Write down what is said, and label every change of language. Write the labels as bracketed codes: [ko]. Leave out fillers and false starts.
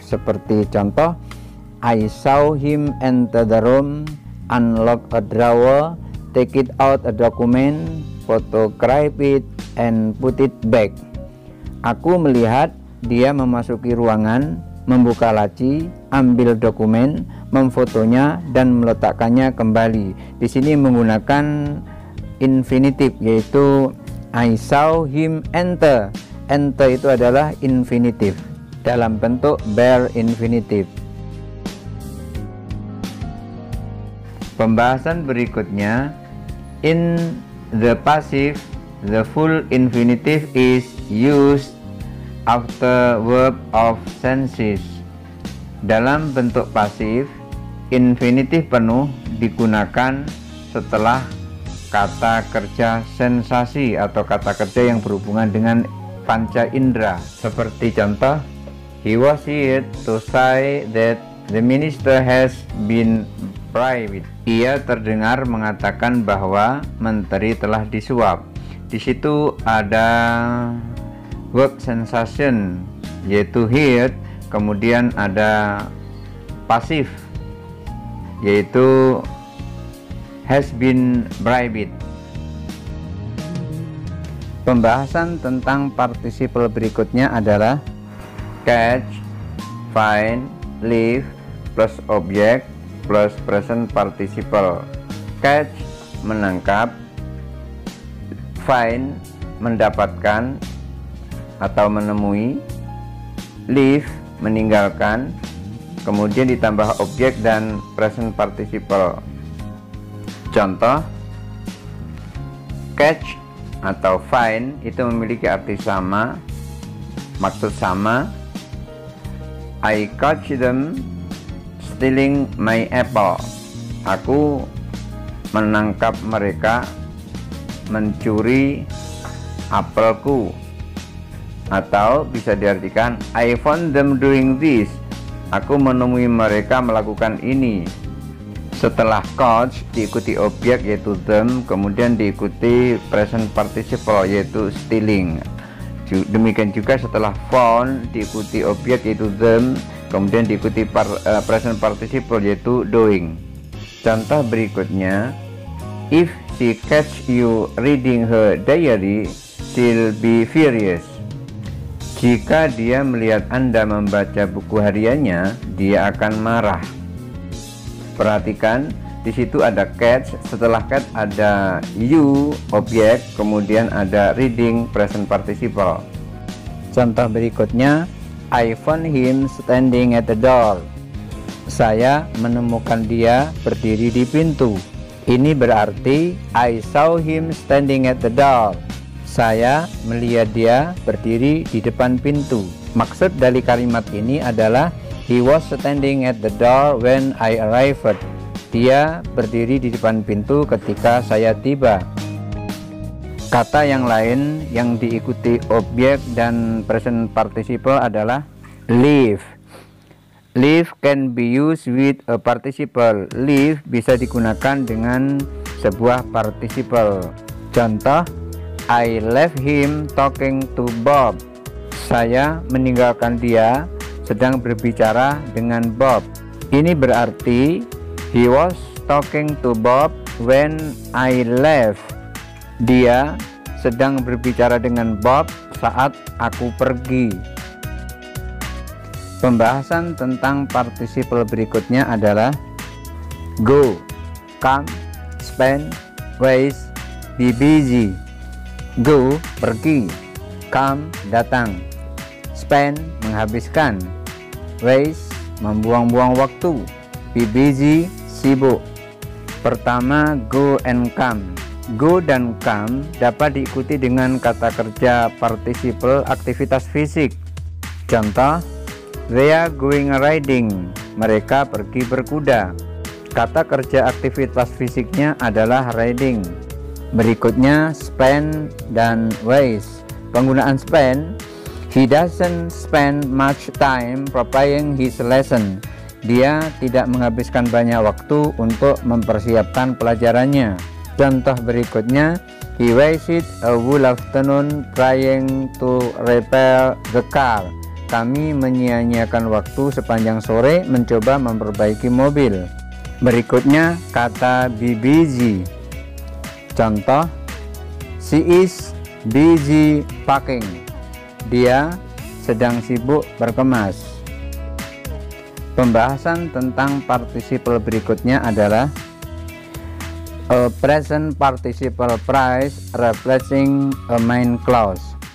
[id] Seperti contoh, [en] I saw him enter the room, unlock a drawer, take it out a document, photograph it and put it back. [id] Aku melihat dia memasuki ruangan, membuka laci, ambil dokumen, memfotonya dan meletakkannya kembali. Di sini menggunakan infinitif, yaitu [en] I saw him enter. [id] Enter itu adalah infinitif dalam bentuk bare infinitif. Pembahasan berikutnya, [en] in the passive, the full infinitive is used after verb of senses. [id] Dalam bentuk pasif, infinitif penuh digunakan setelah kata kerja sensasi atau kata kerja yang berhubungan dengan panca indera. Seperti contoh, [en] he was here to say that the minister has been bribed. [id] Ia terdengar mengatakan bahwa menteri telah disuap. Di situ ada verb sensation yaitu heard, kemudian ada pasif yaitu has been bribed. Pembahasan tentang participle berikutnya adalah [en] catch, find, leave plus object plus present participle. [id] Catch, menangkap, find, mendapatkan atau menemui, leave, meninggalkan, kemudian ditambah objek dan present participle. Contoh, catch atau find itu memiliki arti sama, maksud sama. [en] I catch them stealing my apple. [id] Aku menangkap mereka mencuri apelku. Atau bisa diartikan [en] I found them doing this. [id] Aku menemui mereka melakukan ini. Setelah catch diikuti objek yaitu them, kemudian diikuti present participle yaitu stealing. Demikian juga setelah found diikuti objek yaitu them, kemudian diikuti present participle yaitu doing. Contoh berikutnya, if [en] she catch you reading her diary, she'll be furious. [id] Jika dia melihat Anda membaca buku hariannya, dia akan marah. Perhatikan, di situ ada catch, setelah catch ada you, objek, kemudian ada reading, present participle. Contoh berikutnya, [en] I found him standing at the door. [id] Saya menemukan dia berdiri di pintu. Ini berarti [en] I saw him standing at the door. [id] Saya melihat dia berdiri di depan pintu. Maksud dari kalimat ini adalah [en] he was standing at the door when I arrived. [id] Dia berdiri di depan pintu ketika saya tiba. Kata yang lain yang diikuti objek dan present participle adalah live. [en] Live can be used with a participle. [id] Live bisa digunakan dengan sebuah participle. [en] Contoh, I left him talking to Bob. [id] Saya meninggalkan dia sedang berbicara dengan Bob. Ini berarti [en] he was talking to Bob when I left. [id] Dia sedang berbicara dengan Bob saat aku pergi. Pembahasan tentang participle berikutnya adalah go, come, spend, waste, be busy. Go, pergi. Come, datang. Spend, menghabiskan. Waste, membuang-buang waktu. Be busy, sibuk. Pertama, go and come. Go dan come dapat diikuti dengan kata kerja participle aktivitas fisik. [en] Contoh, they are going riding. [id] Mereka pergi berkuda. Kata kerja aktivitas fisiknya adalah riding. Berikutnya spend dan waste. Penggunaan spend, [en] he doesn't spend much time preparing his lesson. [id] Dia tidak menghabiskan banyak waktu untuk mempersiapkan pelajarannya. Contoh berikutnya, [en] he wasted a whole afternoon trying to repair the car. [id] Kami menyia-nyiakan waktu sepanjang sore mencoba memperbaiki mobil. Berikutnya kata be busy. [en] Contoh, she is busy packing. [id] Dia sedang sibuk berkemas. Pembahasan tentang participle berikutnya adalah [en] a present participle phrase replacing a main clause.